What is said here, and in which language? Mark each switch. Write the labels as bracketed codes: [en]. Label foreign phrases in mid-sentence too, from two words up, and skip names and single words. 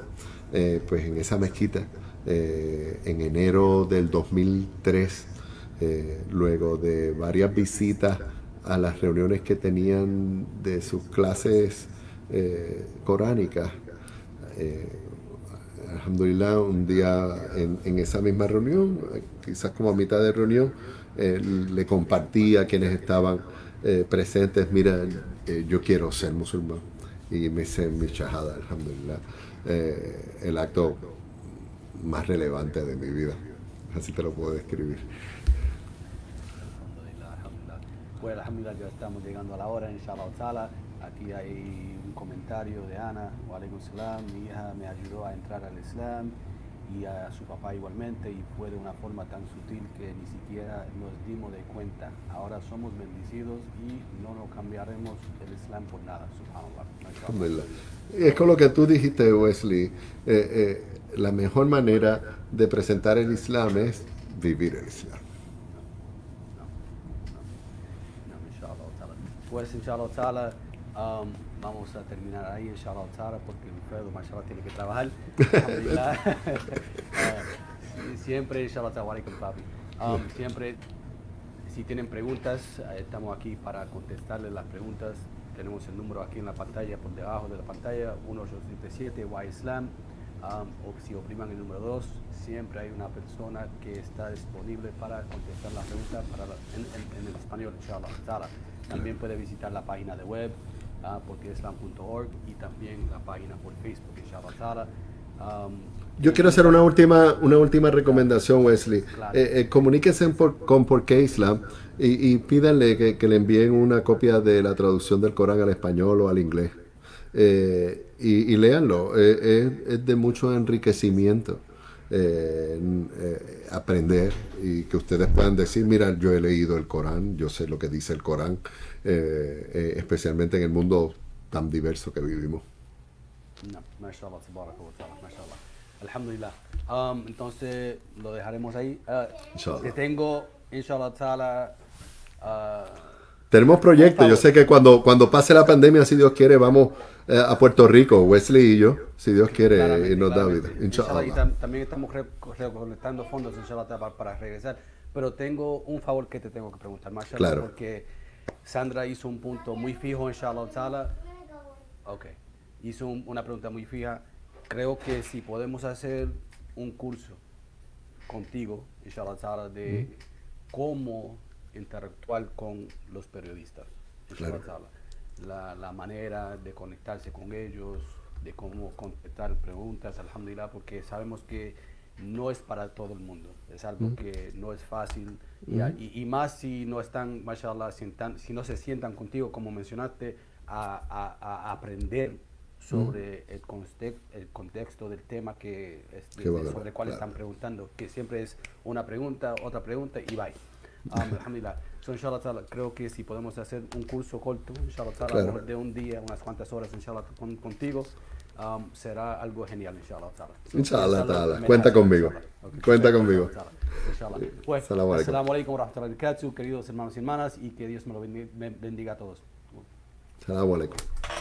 [es] Pues en esa mezquita, en enero del 2003, luego de varias visitas a las reuniones que tenían de sus clases coránicas, alhamdulillah, un día en esa misma reunión, quizás como a mitad de reunión, le compartí a quienes estaban presentes, mira, yo quiero ser musulmán. Y me hice mi shahada, alhamdulillah. El acto más relevante de mi vida. Así te lo puedo describir. Alhamdulillah. Pues alhamdulillah, ya estamos llegando a la hora, [ar] إن شاء الله تعالى. [es] Aquí hay un comentario de Ana. [ar] وعليكم السلام. [es] Mi hija me ayudó a entrar al Islam y a su papá igualmente, y fue de una forma tan sutil que ni siquiera nos dimos de cuenta. Ahora somos bendecidos y no nos cambiaremos el Islam por nada. Subhanallah. Es con lo que tú dijiste, Wesley. La mejor manera de presentar el Islam es vivir el Islam. [ar] Pues إن شاء الله تعالى, [es] vamos a terminar ahí, [ar] إن شاء الله تعالى, [es] porque Wilfredo, mashallah, tiene que trabajar. Alhamdulillah. Siempre, [ar] إن شاء الله تعالى عليكم, [es] papi. Siempre, si tienen preguntas, estamos aquí para contestarles las preguntas. Tenemos el número aquí en la pantalla, por debajo de la pantalla, 1877 Y-Islam. O si opriman el número 2, siempre hay una persona que está disponible para contestar las preguntas en el español, [ar] إن شاء الله تعالى. [es] También puede visitar la página de web, porqueislam.org, y también la página por Facebook, [ar] إن شاء الله تعالى. [es] Yo quiero hacer una última recomendación, Wesley. Claro. Comuníquense con Por qué Islam y pídanle que le envíen una copia de la traducción del Corán al español o al inglés. Y léanlo. Es de mucho enriquecimiento. aprender y que ustedes puedan decir, mira, yo he leído el Corán, yo sé lo que dice el Corán, especialmente en el mundo tan diverso que vivimos. No, [ar] ما شاء الله تبارك وتعالى ما شاء الله. [es] Alhamdulillah. Entonces lo dejaremos ahí. Inshallah. Te tengo, [ar] إن شاء الله تعالى, ah, [es] Tenemos proyectos, yo sé que cuando pase la pandemia, si Dios quiere, vamos a Puerto Rico, Wesley y yo, si Dios quiere, y nos da vida. Inshallah, y Inshallah. también estamos recolectando fondos, inshallah, para regresar. Pero tengo un favor que te tengo que preguntar, mashallah, Claro. porque Sandra hizo un punto muy fijo, [ar] إن شاء الله تعالى. [es] Ok, hizo una pregunta muy fija. Creo que si podemos hacer un curso contigo, [ar] إن شاء الله تعالى, [es] de cómo interactuar con los periodistas, inshallah Claro. ta'ala. La manera de conectarse con ellos, de cómo contestar preguntas, alhamdulillah, porque sabemos que no es para todo el mundo, es algo que no es fácil, y más si no están, mashallah, si no se sientan contigo, como mencionaste, a aprender sobre el contexto del tema Qué bueno, sobre el cual claro. están preguntando, que siempre es una pregunta, otra pregunta y bye. [ar] Alhamdulillah. So, إن شاء الله تعالى, [es] creo que si podemos hacer un curso corto, [ar] إن شاء الله تعالى, [es] a lo Claro. mejor de un día, unas cuantas horas, inshallah, contigo, será algo genial, [ar] إن شاء الله تعالى. [es] So, Inshallah, piénsalo, ta'ala. me Cuenta dejas saber, conmigo. inshallah. Okay. Cuenta Inshallah conmigo. [ar] تعالى إن شاء الله. Pues, السلام عليكم. السلام عليكم ورحمة الله وبركاته, [es] queridos hermanos y hermanas, y que Dios me lo bendiga a todos. [ar] سلام عليكم.